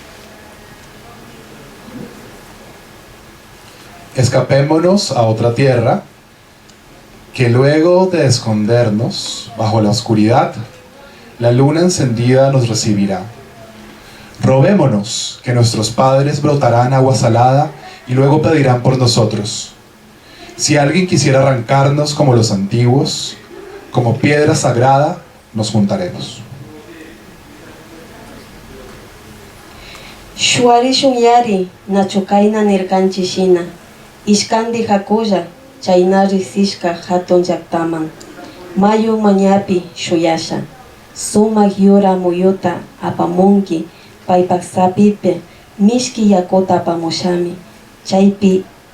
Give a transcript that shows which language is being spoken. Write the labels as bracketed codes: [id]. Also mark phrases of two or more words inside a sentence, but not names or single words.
[es] Escapémonos a otra tierra, que luego de escondernos bajo la oscuridad, la luna encendida nos recibirá. Robémonos, que nuestros padres brotarán agua salada y luego pedirán por nosotros. Si alguien quisiera arrancarnos como los antiguos, como piedra sagrada, nos juntaremos. [qu] Shuari shunyari nachukaina nirkanchi shina, ishkandi hakuya chayna risishka hatun llaktaman, mayu mañapi shuyasha, sumak yura muyuta apamunki paypak sapipe mishki yakuta apamushami, chaypi